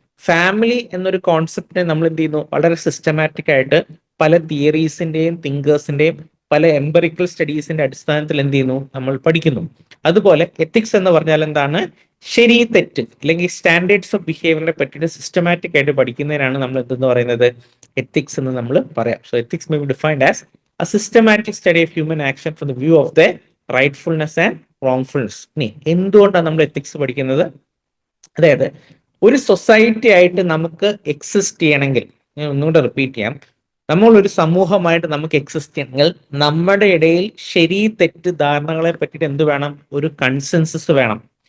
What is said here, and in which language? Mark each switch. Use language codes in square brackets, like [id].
[ml] Family എന്നൊരു കോൺസെപ്റ്റിനെ നമ്മൾ എന്ത് ചെയ്യുന്നു, വളരെ സിസ്റ്റമാറ്റിക് ആയിട്ട് പല തിയറീസിന്റെയും തിങ്കേഴ്സിന്റെയും പല എംപറിക്കൽ സ്റ്റഡീസിന്റെ അടിസ്ഥാനത്തിൽ എന്ത് ചെയ്യുന്നു, നമ്മൾ പഠിക്കുന്നു. അതുപോലെ എത്തിക്സ് എന്ന് പറഞ്ഞാൽ എന്താണ്, ശരി തെറ്റ് അല്ലെങ്കിൽ സ്റ്റാൻഡേർഡ്സ് ഓഫ് ബിഹേവിയറിനെ പറ്റിയിട്ട് സിസ്റ്റമാറ്റിക് ആയിട്ട് പഠിക്കുന്നതിനാണ് നമ്മൾ എന്തെന്ന് പറയുന്നത്, എത്തിക്സ് എന്ന് നമ്മൾ പറയാം. [en] So ethics may be defined as a systematic study of human action from the view of their rightfulness and wrongfulness. [ml] ഇനി എന്തുകൊണ്ടാണ് നമ്മൾ എത്തിക്സ് പഠിക്കുന്നത്? അതായത് ഒരു സൊസൈറ്റി ആയിട്ട് നമുക്ക് എക്സിസ്റ്റ് ചെയ്യണമെങ്കിൽ, ഞാൻ ഒന്നുകൂടെ റിപ്പീറ്റ് ചെയ്യാം, നമ്മൾ ഒരു സമൂഹമായിട്ട് നമുക്ക് എക്സിസ്റ്റ് ചെയ്യണമെങ്കിൽ നമ്മുടെ ഇടയിൽ ശരി തെറ്റ് ധാരണകളെ പറ്റിയിട്ട് എന്ത് വേണം, ഒരു കൺസെൻസസ് വേണം.